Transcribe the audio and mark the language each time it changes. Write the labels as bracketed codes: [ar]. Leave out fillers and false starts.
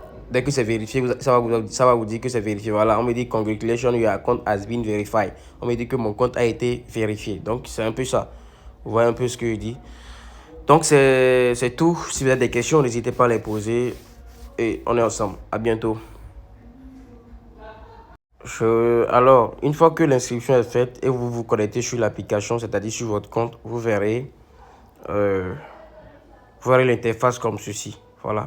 [fr] Dès que c'est vérifié, ça va vous dire que c'est vérifié. Voilà, on me dit [en] Congratulations, your account has been verified. [fr] On me dit que mon compte a été vérifié. Donc, c'est un peu ça. Vous voyez un peu ce que je dis. Donc, c'est tout. Si vous avez des questions, n'hésitez pas à les poser. Et on est ensemble. À bientôt. Alors, une fois que l'inscription est faite et vous vous connectez sur l'application, c'est-à-dire sur votre compte, vous verrez l'interface comme ceci. Voilà.